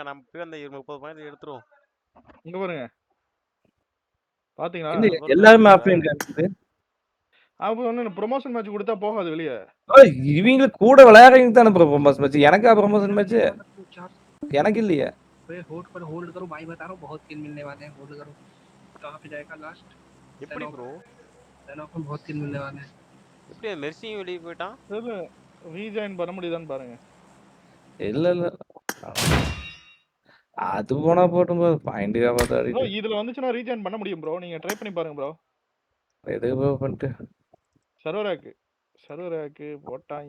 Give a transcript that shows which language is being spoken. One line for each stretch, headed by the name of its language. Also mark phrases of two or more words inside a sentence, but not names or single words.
Tamil: நம்ம போய் அந்த 30 பாயிண்ட் எடுத்துருவோம். இங்க பாருங்க பாத்தீங்களா? என்ன எல்லாருமே ஆஃப்லைன் காமிக்குது. அப்போ ஒன்று
English: promotion match
Tamil: கொடுத்தா போகாது வெளியே. இவங்க கூட விளையாடுறவங்க தானே
English: promotion match.
Tamil: எனக்கா
English: promotion match?
Tamil: எனக்கு இல்லையே.
Hindi: होल्ड करो भाई, बता रहा हूँ बहुत किल मिलने वाले हैं, होल्ड करो कहाँ पे जाएगा लास्ट।
Tamil: எப்படி ப்ரோ?
Hindi: में बहुत किल मिलने वाले हैं।
Tamil: எப்படி மெர்சியும் வெளியே போயிட்டான்? ரீஜாயின் பண்ண முடியுதான்னு பாருங்க. இல்ல அது போனா போட்டும் ப்ரோ. பாயிண்ட்கா பார்த்தா ப்ரோ இதுல வந்துச்சுன்னா ரீஜாயின் பண்ண முடியும் ப்ரோ. நீங்க ட்ரை பண்ணி பாருங்க ப்ரோ. எது ப்ரோ பண்ணிட்டு சர்வராக்கு போட்டாங்க.